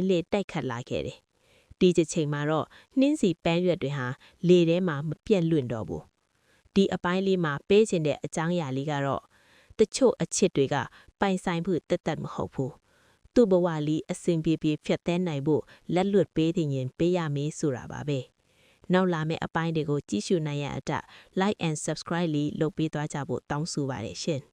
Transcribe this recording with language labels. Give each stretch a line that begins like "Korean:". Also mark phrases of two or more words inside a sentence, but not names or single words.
Burmese: လေးတိုက်ခတ်လာခဲ့တယ်။ဒီတစ်ချိန်မှာတော့နှင်းစီပန်းရွက်တွေဟာလေထဲမှာမပြတ်လွင့်တော့ဘူး။ဒီအပိုင်းလေးမှာပေးချင်တဲ့အကြောင်းအရာလေးကတော့တချို့အချစ်တွေကပိုင်ဆိုင်ဖို့တက်တက်မဟုတ်ဘူး။သူ့ဘဝလေးအစဉ်ပြေပြေဖြတ်သန်းနိုင်ဖို့လက်လွတ်ပေးတဲ့ရင်ပေးရမေးဆိုတာပါပဲ။နောက်လာမယ့်အပိုင်းတွေကိုကြည့်ရှုနိုင်ရတဲ့အတ
English: like and subscribe
Burmese: လေးလုပ်ပေးသွားကြဖို့တောင်းဆိုပါတယ်ရှင်။